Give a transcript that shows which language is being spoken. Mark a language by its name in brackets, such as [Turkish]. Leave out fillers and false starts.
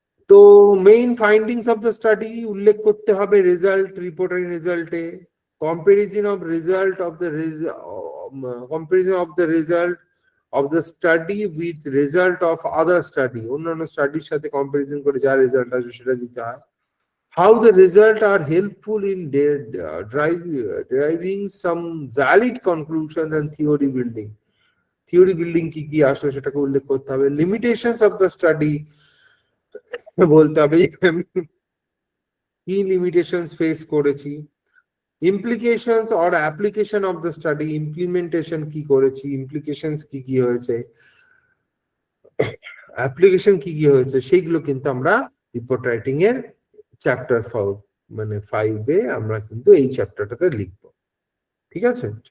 [Bangla] তো [English] main findings of the study [Bangla] উল্লেখ করতে হবে রেজাল্ট, রিপোর্টের রেজাল্টে [English] comparison of result of the comparison of the result of the study with result of other study, [Bangla] অন্যান্য স্টাডির সাথে কম্পারিজন করে যা রেজাল্ট আসবে সেটা দিতে হয়। [English] How the result are helpful in deriving some valid conclusions and theory building, theory building [Bangla] কি কি আসলে সেটাকে উল্লেখ করতে হবে। [English] Limitations of the study [Bangla] বলতে হবে কি লিমিটেশনস ফেস করেছি, [English] implications or application of the study, [Bangla] implementation কি করেছি, implications কি কি হয়েছে, অ্যাপ্লিকেশন কি কি হয়েছে, সেইগুলো কিন্তু আমরা রিপোর্ট রাইটিং এর চ্যাপ্টার 5 আমরা কিন্তু এই চ্যাপ্টারটাতে লিখবো। ঠিক আছে?